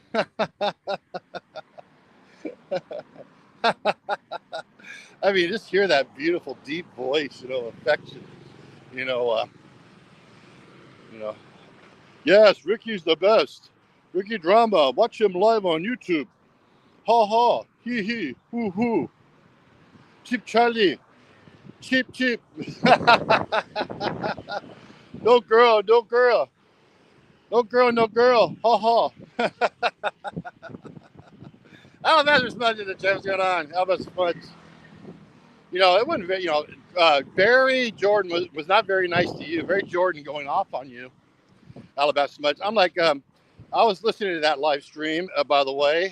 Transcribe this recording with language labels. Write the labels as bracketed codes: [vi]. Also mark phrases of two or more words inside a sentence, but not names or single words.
[en] I mean, just hear that beautiful, deep voice, you know, affection. You know, you know. Yes, Ricky's the best. Ricky Drama. Watch him live on YouTube. Ha ha. Hee hee. Hoo hoo. Cheap Charlie. Cheap, cheap. No girl, no girl. No girl, no girl. Ha ha. How about there's much of the jams going on? How about much? You know, it wasn't very, you know, Barry Jordan was not very nice to you. Barry Jordan going off on you. Alabama Smudge. I'm like, I was listening to that live stream, by the way.